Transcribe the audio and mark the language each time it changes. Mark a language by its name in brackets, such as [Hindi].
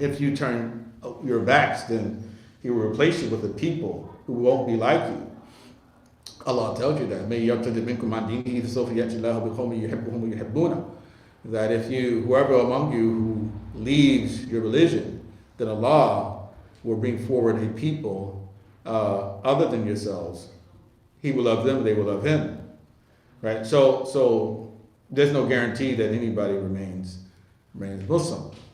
[English] If you turn your backs, then He will replace you with the people who won't be like you. Allah tells you that. [Arabic] من يرتد منكم عن دينه فسوف يأتي الله بقوم يحبهم ويحبونه. [English] That whoever among you who leaves your religion, then Allah will bring forward a people other than yourselves. He will love them, they will love Him, right? So there's no guarantee that anybody remains Muslim.